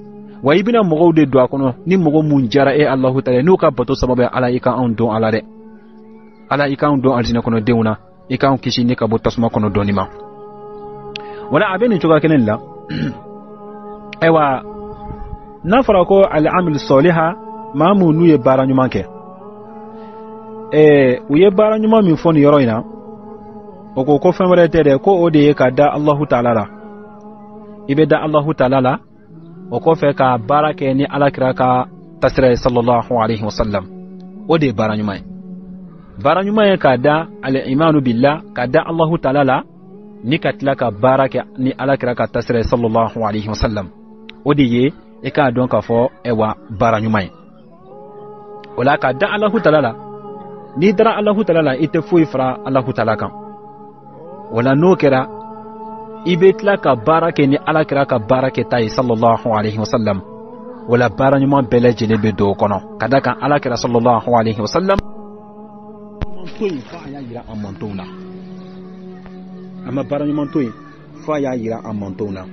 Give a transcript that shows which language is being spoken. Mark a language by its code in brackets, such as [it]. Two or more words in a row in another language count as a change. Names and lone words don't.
[bm] Wa i bɛna mɔgɔw de don a kɔnɔ, ni mɔgɔ mun jara e Alahu Taala n'u ka bato sababu ye, Ala i ka anw don a la dɛ. Ala i ka anw don alijinɛ kɔnɔ denw na, i ka anw kisi ni ka bɔ tasuma kɔnɔ dɔɔni ma. Wala a bɛ nin cogoya kelen la. Ayiwa, n'a fɔra ko [ar] العمل الصالح, [bm] maa mun n'u ye baara ɲuman kɛ, u ye baara ɲuman min fɔ nin yɔrɔ in na, o ko fɛn wɛrɛ tɛ dɛ, ko o de ye ka da Alahu Taala la. I bɛ da Alahu Taala la, o kɔfɛ ka baara kɛ ni Alakira ka tasira ye [ar] صلى الله عليه وسلم, [bm] o de ye baara ɲuman ye. Baara ɲuman ye ka da [ar] الإيمان بالله, [bm] ka da Alahu Taala la, ni ka tila ka baara kɛ ni Alakira ka tasira ye [ar] صلى الله عليه وسلم. [bm] O de ye e k'a dɔn k'a fɔ baara ɲuman ye. O la ka da Alahu Taala la, n'i dara Alahu Taala la i tɛ foyi fara Alahu Taala kan. O la n'o kɛra i bɛ tila ka baara kɛ ni Alakira ka baara kɛ ta ye [ar] صلى الله عليه وسلم. [bm] O la baara ɲuman bɛɛ lajɛlen bɛ don o kɔnɔ, ka da kan Alakira [ar] صلى الله عليه وسلم [bm] to yen fo a y'a yira an mantonw na. A ma baara ɲuman to yen fo a y'a yira an mantonw na.